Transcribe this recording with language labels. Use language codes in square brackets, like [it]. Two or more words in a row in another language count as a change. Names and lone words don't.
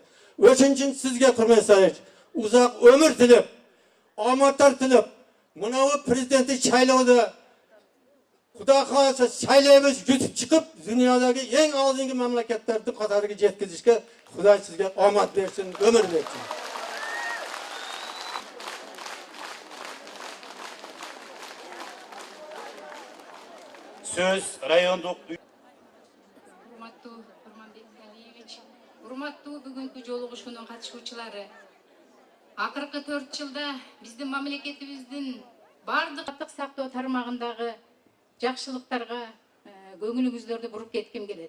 [uz] O'shuning uchun sizga hurmat sarish, uzoq umr tilab, omadlar tilab, mana bu prezidentlik saylovida Xudo xohlasa saylaymiz, yutib chiqib dunyodagi eng oldingi mamlakatlarning qatoriga yetkazishga Xudo sizga omad bersin, umr bersin. [ky] Söz rayonduk Урматтуу Курманбек Алиевич, урматтуу бүгүнкү жолугушуунун катышуучулары. Акыркы 4 жылда биздин мамлекетибиздин бардык сактоо тармагындагы жакшылыктарга көңүлүңүздөрдү буруп кетким келет.